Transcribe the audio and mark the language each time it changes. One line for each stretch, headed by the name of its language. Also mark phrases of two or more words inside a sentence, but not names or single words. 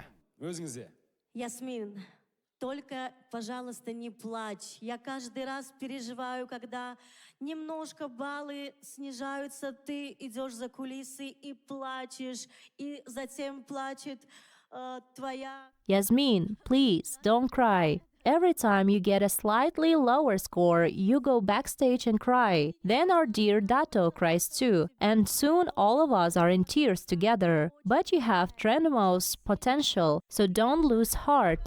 Kazakh: Өзіңізде.
Russian: Ясмин, только, пожалуйста, не плачь. Я каждый раз переживаю, когда немножко баллы снижаются, ты идешь за кулисы и плачешь, и затем плачет твоя...
English: Yazmin, please, don't cry. Every time you get a slightly lower score, you go backstage and cry. Then our dear Dato cries too, and soon all of us are in tears together. But you have tremendous potential, so don't lose heart.